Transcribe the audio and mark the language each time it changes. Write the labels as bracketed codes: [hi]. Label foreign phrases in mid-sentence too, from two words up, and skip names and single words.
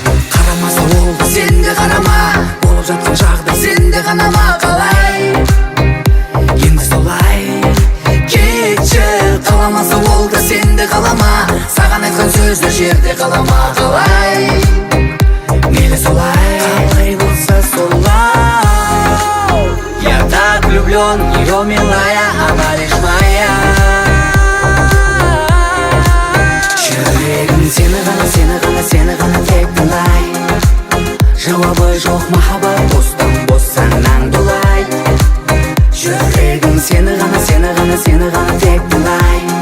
[kk] Қарамаса ол да сен де қарама, болып жатқан жағдай сен де ғана ма қалай? Енді солай кетші, қаламаса ол да сен де қалама. Саған айтқан сөздер жерде қалама қалай? Мейлі солай, қалай болса солай. [ru] Я так влюблён в неё, милая, она лишь моя. [kk] Жүрегім сені ғана, сені ғана, сені ғана тек тыңдай. Жауабы жоқ махаббат, бостан бос санаң дулай. Жүрегім сені ғана, сені ғана, сені ғана тек тыңдай.